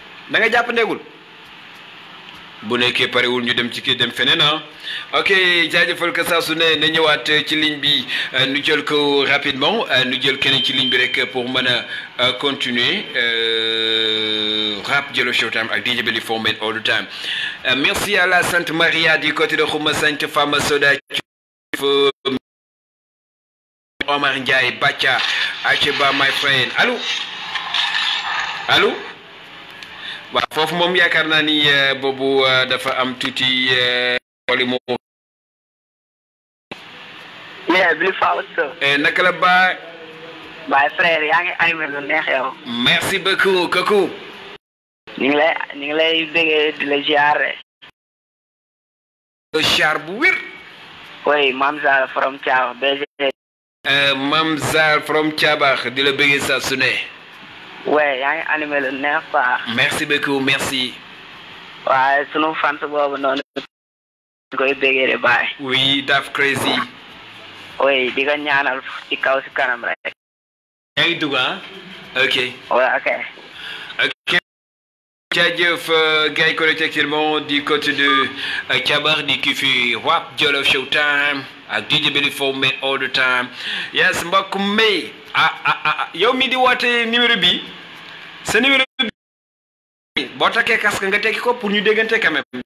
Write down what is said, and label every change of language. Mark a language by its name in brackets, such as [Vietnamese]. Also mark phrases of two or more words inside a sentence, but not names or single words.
[Wolof] Da nga jàpp ndegul? Bu nekkee parewul, ñu dem ci kii, dem feneen, ah. Ok, jaajëfal ko saa su ne, na ñëwaat, euh, ci ligne bi, euh, nu jël ko rapidement, euh, nu jël keneen ci ligne bi rek pour mën a, euh, continuer, euh, Rap Jollof Showtime ak D J Belly [English] for men all the time. [French] Euh, merci à la Sainte Maria du côté de Khouma Sainte Fama Soda. Omar Ndiaye, Bacha, [English] Acheba, my friend. [French] Allo? Allo? [Wolof] Waaw, foofu moom yaakaar naa ni, euh, boobu, euh, dafa am tuuti, euh, xooli moom. [English] Yeah, Billy Fall, what's up? [Wolof] Eh, naka la ba? Baay frère, yaa ngi animé lu neex yow. [French] Merci beaucoup, Kaku. [Wolof] Ñu ngi lay, ñu ngi lay bëggee di la ziar. Le ziar bu wér. Oui, Mame Zara from Thiaw, B G. Euh, Mame Zara from Thiabax, di la bëggee saa su ne. Oui, yaa ngi animé lu neex quoi. [French] Merci beaucoup, merci. [Wolof] Waaye sunu fans boobu noonu. Ñu koy bëggee de Baay. [French] Oui, Daff Crazy. Oui, [Wolof] di nga ñaanal ci kaw ci kanam rek. Yaa ngi dugg, ah? Ok. Ouais, ok. Ok. Jaajëf, euh, gars yi [French] connecté actuellement du côté de, [Wolof] euh, Thiabar, di kii fi Rap Jollof Showtime ak D J Belly [English] for men all the time. Yes, [Wolof] mbokk mi. Ah, ah, ah, ah. Yow mi di woote numéro bi, sa numéro bi, boo takkee casque nga tekki ko pour ñu déggante [French] quand même.